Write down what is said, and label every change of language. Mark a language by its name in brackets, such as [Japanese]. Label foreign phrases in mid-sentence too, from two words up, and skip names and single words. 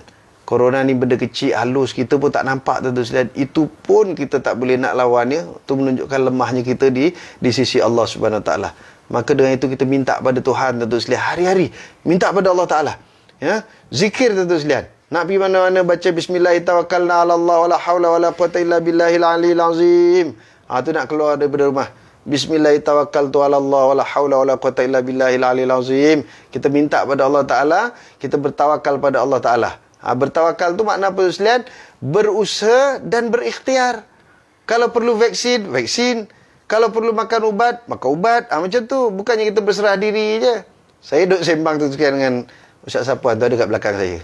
[Malay] Corona ni benda kecil, halus, kita pun tak nampak, tuan-tuan sekalian. Itu pun kita tak boleh nak lawannya. Itu menunjukkan lemahnya kita di sisi Allah Subhanahu Wa Taala. Maka dengan itu kita minta pada Tuhan, tuan-tuan sekalian, hari-hari minta pada Allah Ta'ala. Zikir, tuan-tuan sekalian. Nak pergi mana-mana baca [Arabic] بسم الله الرحمن الرحيم على الله ولا حول ولا قوة إلا بالله العلي العظيم. [Malay] Tu nak keluar daripada rumah. [Arabic] بسم الله الرحمن الرحيم على الله ولا حول ولا قوة إلا بالله العلي العظيم. [Malay] Kita minta pada Allah Ta'ala, kita bertawakal pada Allah Ta'ala. Bertawakal tu makna apa, sekalian? Berusaha dan berikhtiar. Kalau perlu vaksin, vaksin. Kalau perlu makan ubat, makan ubat. Macam tu. Bukannya kita berserah diri je. Saya duduk sembang tu sekian dengan Ustaz Sapuan tu, ada kat belakang saya.